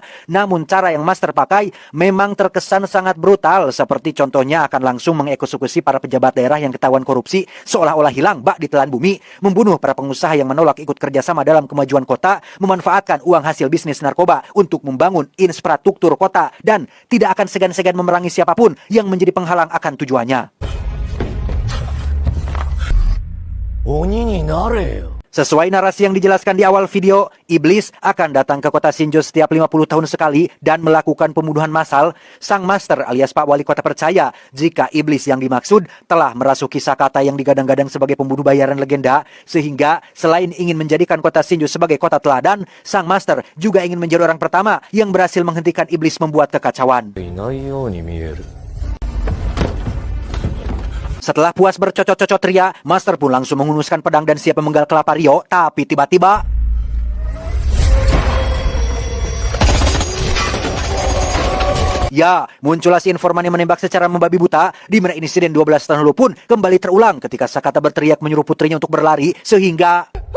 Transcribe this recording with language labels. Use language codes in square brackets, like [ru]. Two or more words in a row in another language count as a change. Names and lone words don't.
[id] Namun cara yang master pakai memang terkesan sangat brutal, seperti contohnya akan langsung mengeksekusi para pejabat daerah yang ketahuan korupsi seolah-olah hilang bak ditelan bumi, membunuh para pengusaha yang menolak ikut kerjasama dalam kemajuan kota, memanfaatkan uang hasil bisnis narkoba untuk membangun infrastruktur kota, dan tidak akan segan-segan memerangi siapapun yang menjadi penghalang akan tujuannya. [ja] 鬼になれよ [id] Sesuai narasi yang dijelaskan di awal video, iblis akan datang ke kota Shinjo setiap 50 tahun sekali dan melakukan pembunuhan massal. Sang master alias Pak Wali Kota percaya jika iblis yang dimaksud telah merasuki Sakata yang digadang-gadang sebagai pembunuh bayaran legenda, sehingga selain ingin menjadikan kota Shinjo sebagai kota teladan, sang master juga ingin menjadi orang pertama yang berhasil menghentikan iblis membuat kekacauan. [ja] いないように見える [id] Setelah puas bercocok-cocok ria, master pun langsung menghunuskan pedang dan siap memenggal kelapa Ryo, tapi tiba-tiba ya, muncullah si informan yang menembak secara membabi buta, di mana insiden 12 tahun lalu pun kembali terulang ketika Sakata berteriak menyuruh putrinya untuk berlari, sehingga